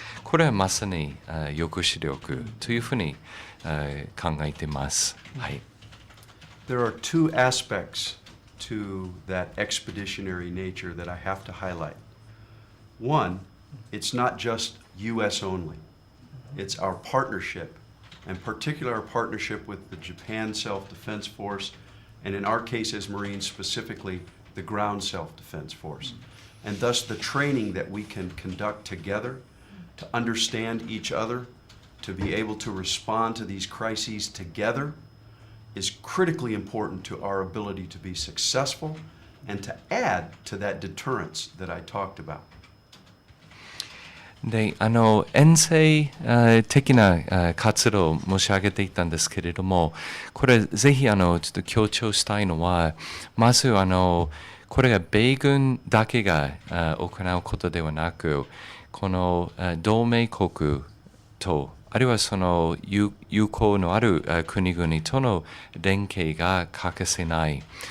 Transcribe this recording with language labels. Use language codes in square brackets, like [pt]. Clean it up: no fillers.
[ja] これはまさに抑止力というふうに考えています。はい。 [en] There are two aspects to that expeditionary nature that I have to highlight. One, it's not just U.S. only. It's our partnership, and particularly our partnership with the Japan Self-Defense Force, and in our case as Marines specifically, the Ground Self-Defense Force. And thus the training that we can conduct together to understand each other, to be able to respond to these crises together, is critically important to our ability to be successful and to add to that deterrence that I talked about. [ja] で、遠征的な活動を申し上げていたんですけれども、これぜひちょっと強調したいのは、まずこれが米軍だけが行うことではなく、この同盟国と、あるいはその友好のある国々との連携が欠かせない。